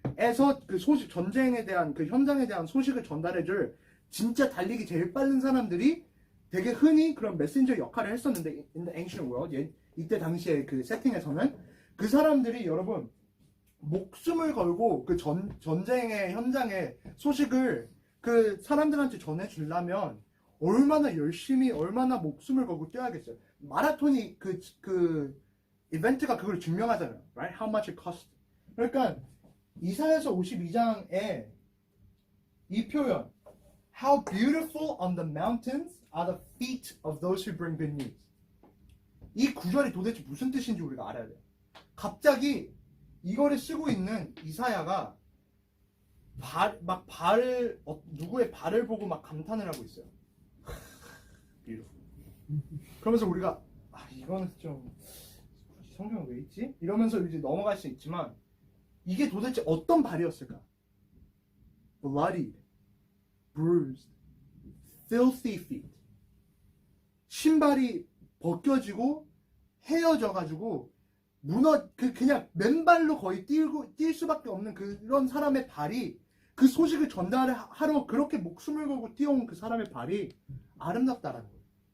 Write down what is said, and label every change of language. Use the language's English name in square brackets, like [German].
[Korean] 에서 그 소식, 전쟁에 대한 그 현장에 대한 소식을 전달해줄 진짜 달리기 제일 빠른 사람들이 되게 흔히 그런 메신저 역할을 했었는데 [English] in the ancient world [Korean] 이때 당시에 그 세팅에서는 그 사람들이 여러분 목숨을 걸고 그 전쟁의 현장의 소식을 그 사람들한테 전해주려면 얼마나 열심히 얼마나 목숨을 걸고 뛰어야겠어요. 마라톤이 그 이벤트가 그걸 증명하잖아요. [English] Right? How much it cost. [Korean] 그러니까 이사야서 52장에 이 표현 [English] How beautiful on the mountains are the feet of those who bring good news. [Korean] 이 구절이 도대체 무슨 뜻인지 우리가 알아야 돼요. 갑자기 이거를 쓰고 있는 이사야가 누구의 발을 보고 막 감탄을 하고 있어요. [English] beautiful. [Korean] 그러면서 우리가 이거는 좀 성경 왜 있지? 이러면서 이제 넘어갈 수 있지만 이게 도대체 어떤 발이었을까? [English] bloodied, bruised, filthy feet. [Korean] 신발이 벗겨지고 헤어져가지고 그냥 맨발로 거의 뛸 수밖에 없는 그런 사람의 발이 그 소식을 전달하러 그렇게 목숨을 걸고 뛰어온 그 사람의 발이 아름답다라는 거예요.